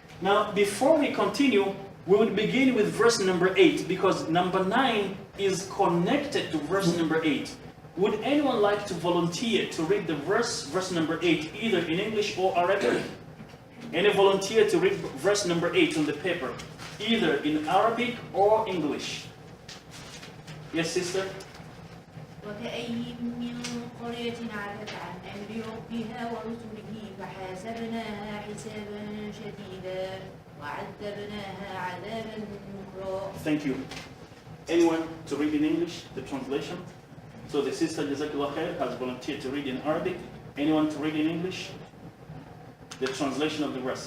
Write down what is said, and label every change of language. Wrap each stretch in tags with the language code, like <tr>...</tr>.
<en>Now, before we continue, we would begin with verse number 8, because number 9 is connected to verse number 8. Would anyone like to volunteer to read the verse number 8, either in English or Arabic? Any volunteer to read verse number 8 on the paper, either in Arabic or English? Yes, sister?</en> <ar>وكأين من قرية عتت عن أمر ربها ورسله فحاسبناها حسابا شديدا وعذبناها عذابا نكرا.</ar> <en>Thank you. Anyone to read in English, the translation? So the sister Jazakallah Khair has volunteered to read in Arabic. Anyone to read in English? The translation of the verse.</en>